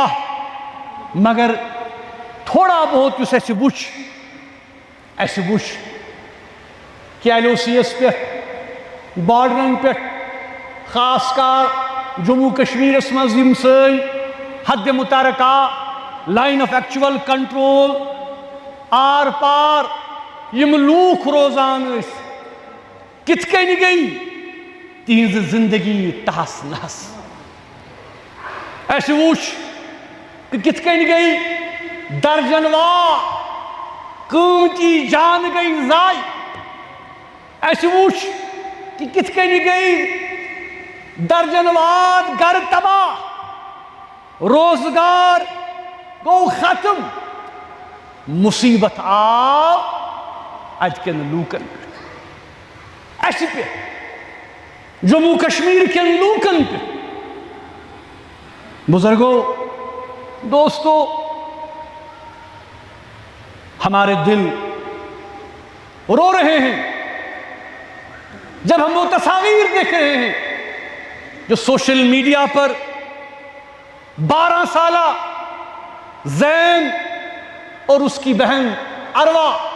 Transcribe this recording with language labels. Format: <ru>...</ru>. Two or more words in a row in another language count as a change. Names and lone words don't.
<ks>مگر تھوڑا بہت یس اَسہِ وُچھ کہ ایل او سی یس پہ بارڈرن پہ خاص کر جموں کشمیرس مز یم سٲنۍ حد متارکہ لائن آف ایکچوئل کنٹرول آر پار یم لوک روزان اس کت کن گئی تہذ زندگی تہس نہس اس وچ کہ کت کن گئی درجن وا قیمتی جان گئی ضائع اس وچ کہ کت کن گئی درجن واد گھر تباہ روزگار گو ختم مصیبت آو اتکن لوکن اس پہ جموں کشمیر کن لوکن پہ</ks> <ur>بزرگوں دوستو ہمارے دل رو رہے ہیں جب ہم وہ تصاویر دیکھ رہے ہیں جو سوشل میڈیا پر 12 سالہ زین اور اس کی بہن اروا</ur>